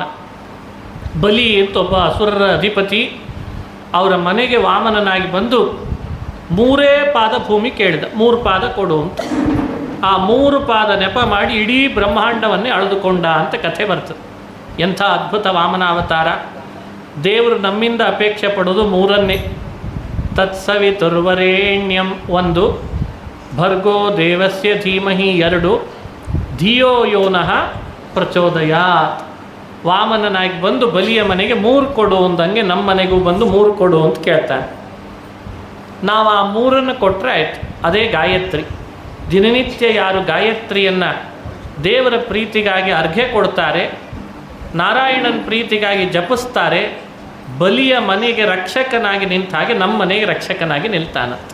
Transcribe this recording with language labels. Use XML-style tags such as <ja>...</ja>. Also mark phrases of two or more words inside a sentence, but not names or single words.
<kn>ಬಲಿ ಅಂತ ಒಬ್ಬ ಅಸುರರ ಅಧಿಪತಿ ಅವರ ಮನೆಗೆ ವಾಮನನಾಗಿ ಬಂದು 3 ಪಾದ ಭೂಮಿ ಕೇಳಿದ, 3 ಪಾದ ಕೊಡು ಅಂತ. ಆ 3 ಪಾದ ನೆಪ ಮಾಡಿ ಇಡೀ ಬ್ರಹ್ಮಾಂಡವನ್ನೇ ಅಳೆದುಕೊಂಡ ಅಂತ ಕಥೆ ಬರ್ತದೆ. ಎಂಥ ಅದ್ಭುತ ವಾಮನಾವತಾರ! ದೇವರು ನಮ್ಮಿಂದ ಅಪೇಕ್ಷೆ ಪಡೋದು 3.</kn> <sa>ತತ್ಸವಿತುರ್ವರೇಣ್ಯಂ 1, ಭರ್ಗೋ ದೇವಸ್ಯ ಧೀಮಹಿ 2, ಧಿಯೋ ಯೋನಃ ಪ್ರಚೋದಯಾತ್.</sa> <kn>ವಾಮನನಾಗಿ ಬಂದು ಬಲಿಯ ಮನೆಗೆ 3 ಕೊಡು ಅಂದಂಗೆ ನಮ್ಮ ಮನೆಗೂ ಬಂದು 3 ಕೊಡು ಅಂತ ಕೇಳ್ತಾನೆ. ನಾವು ಆ 3 ಕೊಟ್ಟರೆ ಆಯಿತು. ಅದೇ ಗಾಯತ್ರಿ. ದಿನನಿತ್ಯ ಯಾರು ಗಾಯತ್ರಿಯನ್ನು ದೇವರ ಪ್ರೀತಿಗಾಗಿ ಅರ್ಘ್ಯ ಕೊಡ್ತಾರೆ, ನಾರಾಯಣನ ಪ್ರೀತಿಗಾಗಿ ಜಪಿಸ್ತಾರೆ, ಬಲಿಯ ಮನೆಗೆ ರಕ್ಷಕನಾಗಿ ನಿಂತ ಹಾಗೆ ನಮ್ಮ ಮನೆಗೆ ರಕ್ಷಕನಾಗಿ ನಿಲ್ತಾನಂತೆ.</kn>